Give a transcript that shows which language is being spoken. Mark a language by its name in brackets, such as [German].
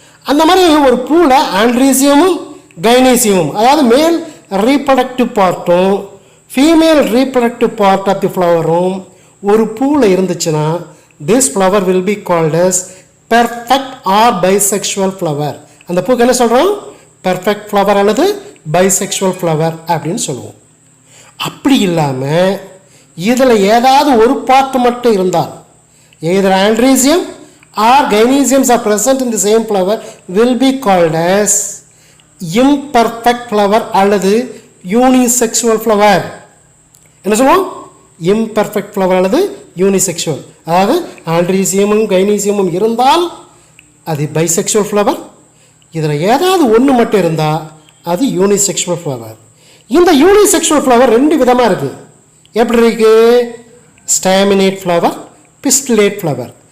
[Tamil] அந்த மாதிரி ஒரு பூவில் ஆண்ட்ரீசியமும் கைனீசியமும், அதாவது மேல் reproductive பார்ட்டும் female reproductive part of the ஃப்ளவரும் ஒரு பூவில் இருந்துச்சுன்னா this flower will be called as perfect R bisexual flower. அந்த பூக்கு என்ன சொல்கிறோம், பெர்ஃபெக்ட் ஃப்ளவர் அல்லது பைசெக்சுவல் ஃப்ளவர் அப்படின்னு சொல்லுவோம். [English] அப்படி இல்லாமல் இதில் ஏதாவது ஒரு பார்ட் மட்டும் இருந்தால், either andresium or gynoeciums are present in the same flower, will be called as imperfect flower அல்லது unisexual flower. [Tamil] என்ன சொல்லுவோம், imperfect flower அல்லது unisexual. அதாவது ஆண்ட்ரீசியமும் கைனீசியமும் இருந்தால் அது பைசெக்சுவல் ஃப்ளவர், இதில் ஏதாவது ஒன்று மட்டும் இருந்தால் அது யூனிசெக்சுவல் ஃப்ளவர். இந்த யூனிசெக்சுவல் ஃப்ளவர் 2 விதமாக இருக்குது. எப்படி இருக்குது, ஸ்டாமினேட் ஃப்ளவர், பிஸ்டிலேட் ஃப்ளவர்.